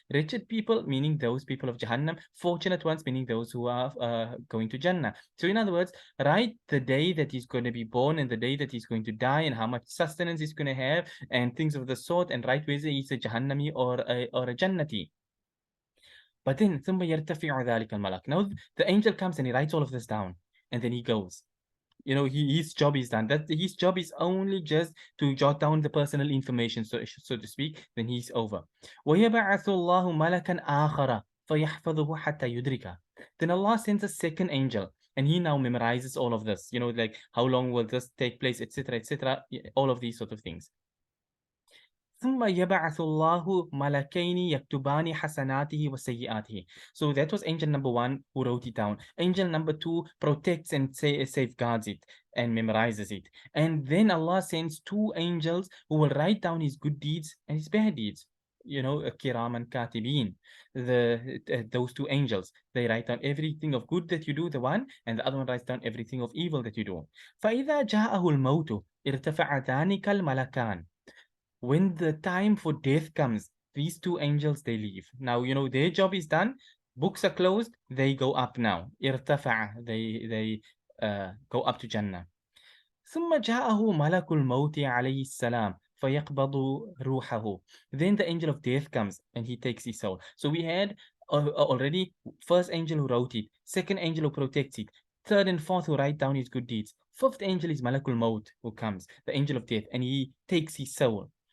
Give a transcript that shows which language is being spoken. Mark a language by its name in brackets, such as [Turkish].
[English] Wretched people meaning those people of Jahannam, fortunate ones meaning those who are going to Jannah. So in other words, write the day that he's going to be born and the day that he's going to die and how much sustenance he's going to have and things of the sort, and write whether he's a Jahannami or a Jannati. But then [Arabic] ثم يرتفع ذلك الملك. [English] Now the angel comes and he writes all of this down, and then he goes. His job is done. That his job is only just to jot down the personal information, so to speak. Then he's over. [Arabic] وَيَبْعَثُ اللَّهُ مَلَكًا آخَرَ فَيَحْفَظُهُ حَتَّى يُدْرِكَ. [English] Then Allah sends a second angel, and he now memorizes all of this. Like how long will this take place, etc., etc. All of these sort of things. [Arabic] ثم يبعث الله ملكين يكتبان حسناته وسيئاته. [English] So that was angel number one who wrote it down. Angel number two protects and safeguards it and memorizes it. And then Allah sends two angels who will write down his good deeds and his bad deeds. Kiraman katibin. Those two angels, they write down everything of good that you do, the one, and the other one writes down everything of evil that you do. [Arabic] فإذا جاءه الموت ارتفع ذلك الملكان. [English] When the time for death comes, these two angels, they leave. Now, their job is done. Books are closed. They go up now. Irtafa'a. They go up to Jannah. [Arabic] ثم جاءه ملك الموت عليه السلام فيقبض روحه. [English] Then the angel of death comes and he takes his soul. So we had already first angel who wrote it, second angel who protects it, third and fourth who write down his good deeds. Fifth angel is Malakul Maut who comes, the angel of death, and he takes his soul.